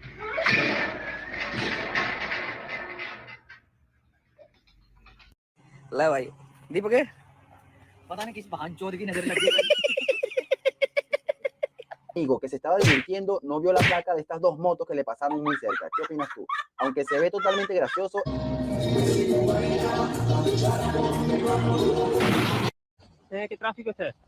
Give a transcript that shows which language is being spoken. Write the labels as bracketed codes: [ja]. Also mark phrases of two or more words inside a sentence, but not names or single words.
[hi] ले भाई दीपक पता नहीं किस भांचोद की नजर लगी [es] Amigo que se estaba divirtiendo no vio la placa de estas dos motos que le pasaron muy cerca. ¿Qué opinas tú? Aunque se ve totalmente gracioso. ¿Qué tráfico es este?